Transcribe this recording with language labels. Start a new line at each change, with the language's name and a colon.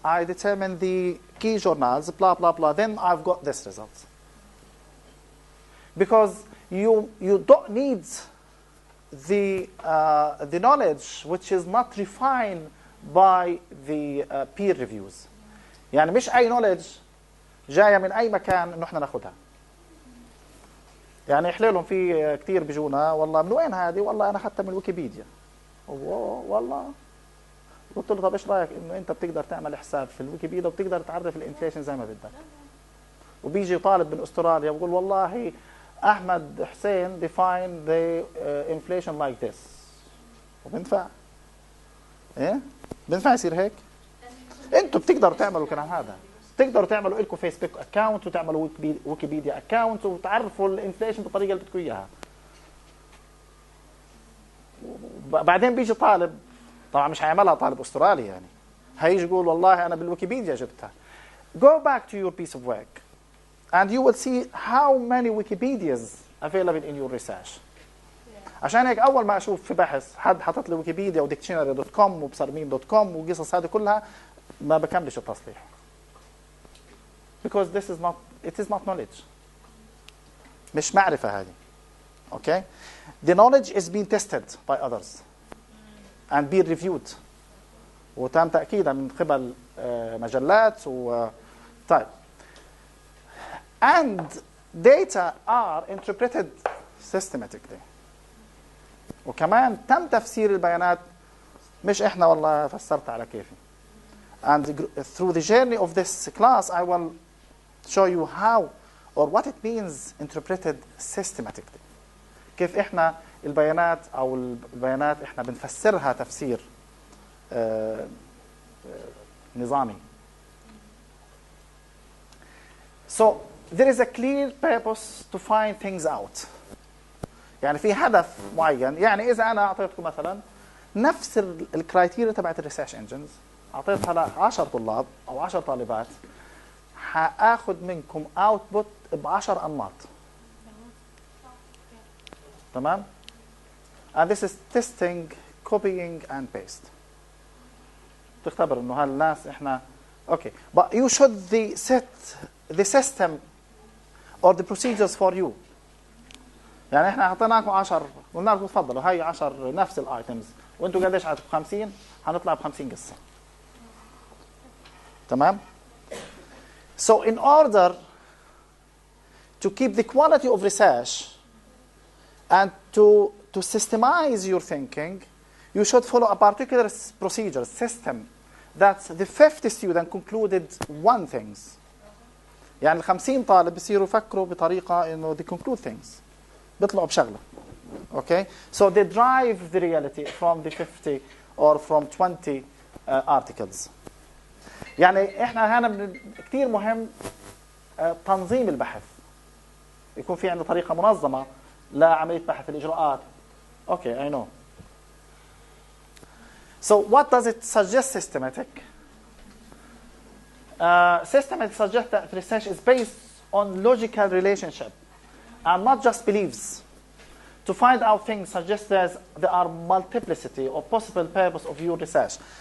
English: I determine the key journals, blah, blah, blah. Then I've got this result. Because you don't need the knowledge which is not refined by the peer reviews.
Arabic: يعني مش أي knowledge جاية من أي مكان إنه إحنا ناخدها. يعني يحللهم في كثير بيجونا والله من وين هذه؟ والله انا اخذتها من ويكيبيديا. والله قلت له طب ايش رايك انه انت بتقدر تعمل حساب في الويكيبيديا وبتقدر تعرف الانفليشن زي ما بدك. وبيجي طالب من استراليا بقول والله احمد حسين
English: define the inflation like this.
Arabic: وبنفع؟ ايه؟ بنفع يصير هيك؟ انتوا بتقدروا تعملوا الكلام هذا. تقدروا تعملوا لكم فيسبوك اكاونت وتعملوا ويكيبيديا اكاونت وتعرفوا الانفليشن بالطريقه اللي بدكم اياها. بعدين بيجي طالب طبعا مش هيعملها طالب استرالي يعني هيجي يقول والله انا بالويكيبيديا جبتها.
English: Go back to your piece of work and you will see how many Wikipedias available in your research.
Arabic: عشان هيك اول ما اشوف في بحث حد حاطط لي ويكيبيديا وديكشنري.com وبصرمين.com وقصص هذه كلها ما بكملش التصليح.
English: Because this is not, it is not knowledge.
Arabic: مش معرفة هذه. Okay?
English: The knowledge is being tested by others and being reviewed.
Arabic: وتم تأكيدها من قبل مجلات طيب.
English: And data are interpreted systematically.
Arabic: وكمان تم تفسير البيانات مش احنا والله فسرت على كيفي.
English: And through the journey of this class I will show you how or what it means interpreted systematically.
Arabic: كيف احنا البيانات او البيانات احنا بنفسرها تفسير نظامي.
English: So there is a clear purpose to find things out.
Arabic: يعني في هدف معين. يعني اذا انا اعطيتكم مثلا نفس الكرايتيريا تبعت الريسيرش انجنز اعطيتها ل 10 طلاب او 10 طالبات حاخذ منكم اوتبوت ب10 انماط. تمام؟
English: and this is testing copying and paste.
Arabic: تختبر انه هالناس احنا
English: okay but you should set the system or the procedures for you.
Arabic: يعني احنا اعطيناكم 10 قلنا لكم تفضلوا هاي 10 نفس الايتمز وانتم قديش عندكم 50 هنطلع ب50 قصه. تمام؟
English: So in order to keep the quality of research and to systemize your thinking, you should follow a particular procedure, system, that the 50 student concluded one things.
Arabic: يعني 50 طالب بيصيروا يفكروا بطريقة إنه
English: they conclude things.
Arabic: بيطلعوا بشغلة. Okay?
English: So they drive the reality from the 50 or from 20 articles.
Arabic: يعني احنا هنا كثير مهم تنظيم البحث. يكون في عندنا طريقة منظمة لعملية بحث الإجراءات.
English: Okay, I know. So what does it suggest systematic? Systematic suggests that research is based on logical relationship and not just beliefs. To find out things suggests there are multiplicity or possible purpose of your research.